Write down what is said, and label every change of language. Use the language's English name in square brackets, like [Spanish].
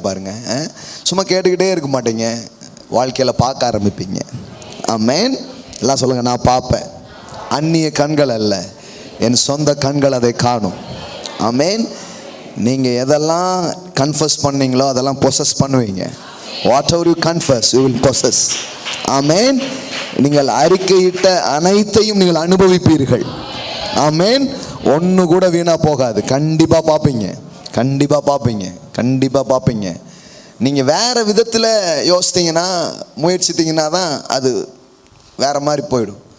[Tamil] பாருங்க, சும்மா கேட்டுக்கிட்டே இருக்க மாட்டீங்க, வாழ்க்கையில் பார்க்க ஆரம்பிப்பீங்க. ஆமென். எல்லாம் சொல்லுங்க, நான் பார்ப்பேன். அந்நிய கண்கள் அல்ல, என் சொந்த கண்கள் அதை காணும். ஆமென். நீங்கள் எதெல்லாம் கன்ஃபஸ் பண்ணீங்களோ அதெல்லாம் பொசஸ் பண்ணுவீங்க. [English] Whatever you confess, you will possess. [Tamil] ஆமென். நீங்கள் அறிக்கையிட்ட அனைத்தையும் நீங்கள் அனுபவிப்பீர்கள். ஆமென். ஒன்று கூட வீணா போகாது. கண்டிப்பாக பார்ப்பீங்க, கண்டிப்பாக பார்ப்பீங்க, கண்டிப்பாக பார்ப்பீங்க. நீங்கள் வேறு விதத்தில் யோசித்தீங்கன்னா, முயற்சித்தீங்கன்னா தான் அது வேறு மாதிரி போயிடும்.